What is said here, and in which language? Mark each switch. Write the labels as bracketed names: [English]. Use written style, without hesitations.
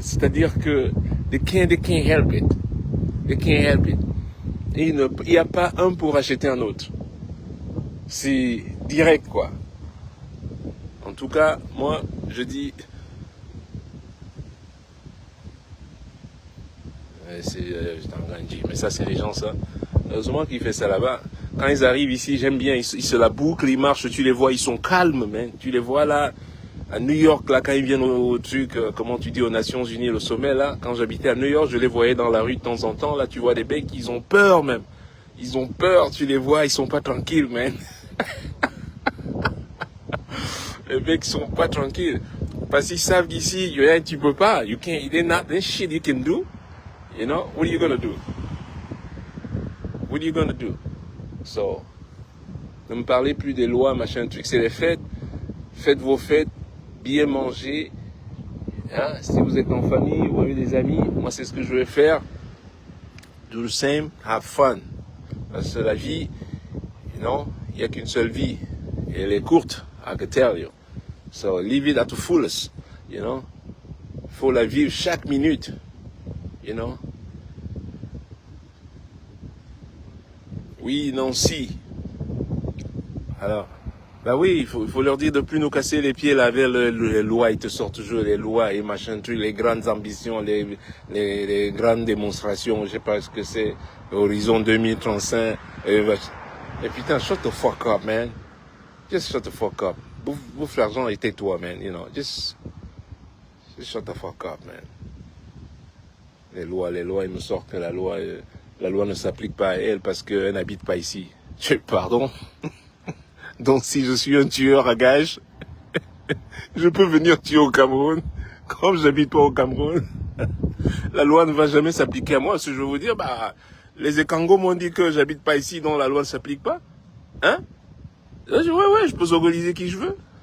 [French] C'est-à-dire que [English] they can't help it. They can't help it. [French] Et il n'y a pas un pour acheter un autre. C'est direct, quoi. En tout cas, moi, je dis... J'étais en train de dire, mais ça, c'est les gens, ça. Heureusement qu'ils font ça là-bas. Quand ils arrivent ici, j'aime bien, ils se la bouclent, ils marchent, tu les vois, ils sont calmes, man. Tu les vois là, à New York, là, quand ils viennent au truc, comment tu dis, aux Nations Unies, le sommet, là. Quand j'habitais à New York, je les voyais dans la rue de temps en temps, là, tu vois des mecs, ils ont peur, même. Ils ont peur, tu les vois, ils sont pas tranquilles, man. Les mecs sont pas tranquilles. Parce qu'ils savent qu'ici, tu peux pas. [English] You can't, there's shit you can do. You know, what are you gonna do? What are you gonna do? [French] So, ne me parlez plus des lois, machin, truc, c'est les fêtes. Faites vos fêtes, bien manger. Hein? Si vous êtes en famille ou avec des amis, moi c'est ce que je vais faire. [English] Do the same, have fun. [French] Parce que la vie, [English] you know, [French] il n'y a qu'une seule vie. Et elle est courte, [English] I can tell you. So, live it at the fullest, you know. [French] Faut la vivre chaque minute, [English] you know. [French] Oui, non, si. Alors, bah oui, il faut leur dire de plus nous casser les pieds là avec les lois. Ils te sortent toujours les lois et machin truc, les grandes ambitions, les grandes démonstrations. Je sais pas ce que c'est. Horizon 2035. Et putain, [English] shut the fuck up, man. Just shut the fuck up. [French] Bouffe l'argent et tais-toi, man. [English] You know, just shut the fuck up, man. [French] Les lois, ils nous sortent que la loi ne s'applique pas à elle parce qu'elle n'habite pas ici. Pardon? Donc si je suis un tueur à gages, je peux venir tuer au Cameroun. Comme j'habite pas au Cameroun, la loi ne va jamais s'appliquer à moi. Si je veux vous dire, bah, les Ekangos m'ont dit que j'habite pas ici, donc la loi ne s'applique pas. Hein? Ouais, je peux organiser qui je veux.